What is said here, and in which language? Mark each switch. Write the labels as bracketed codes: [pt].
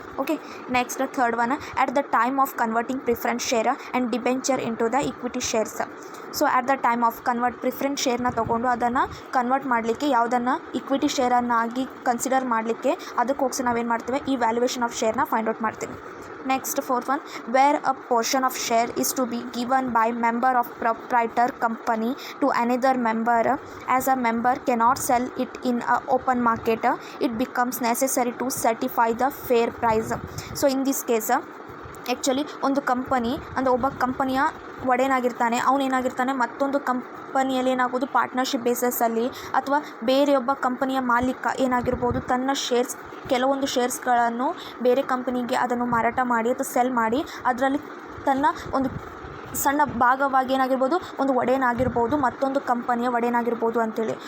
[en] Okay, next third one, at the time of converting preference share and debenture into the equity shares. [kn] So at the time of preference ಶೇರ್ನ ತೊಗೊಂಡು ಅದನ್ನು convert ಮಾಡಲಿಕ್ಕೆ, ಯಾವುದನ್ನು equity ಶೇರನ್ನಾಗಿ consider ಮಾಡಲಿಕ್ಕೆ, ಅದಕ್ಕೋಸ್ಕರ ನಾವೇನು ಮಾಡ್ತೇವೆ, ಈ ವ್ಯಾಲ್ಯೂಯೇಷನ್ ಆಫ್ ಶೇರ್ನ ಫೈಂಡ್ ಔಟ್ ಮಾಡ್ತೀವಿ. [en] Next fourth one, where a portion of share is to be given by member of proprietor company to another member, as a member cannot sell it in a open market, it becomes necessary to certify the fair price. So in this case [kn] actually ಒಂದು company ಅಂದರೆ ಒಬ್ಬ ಕಂಪನಿಯ ಒಡೆಯನಾಗಿರ್ತಾನೆ, ಅವನೇನಾಗಿರ್ತಾನೆ ಮತ್ತೊಂದು ಕಂಪನಿಯಲ್ಲಿ ಏನಾಗೋದು, partnership ಬೇಸಸ್ಸಲ್ಲಿ ಅಥವಾ ಬೇರೆಯೊಬ್ಬ ಕಂಪನಿಯ ಮಾಲೀಕ ಏನಾಗಿರ್ಬೋದು, ತನ್ನ ಕೆಲವೊಂದು ಶೇರ್ಸ್ಗಳನ್ನು ಬೇರೆ ಕಂಪನಿಗೆ ಅದನ್ನು ಮಾರಾಟ ಮಾಡಿ ಅಥವಾ ಸೆಲ್ ಮಾಡಿ ಅದರಲ್ಲಿ ತನ್ನ ಒಂದು ಸಣ್ಣ ಭಾಗವಾಗಿ ಏನಾಗಿರ್ಬೋದು, ಒಂದು ಒಡೆಯನಾಗಿರ್ಬೋದು, ಮತ್ತೊಂದು ಕಂಪನಿಯ ಒಡೆಯನಾಗಿರ್ಬೋದು ಅಂತೇಳಿ.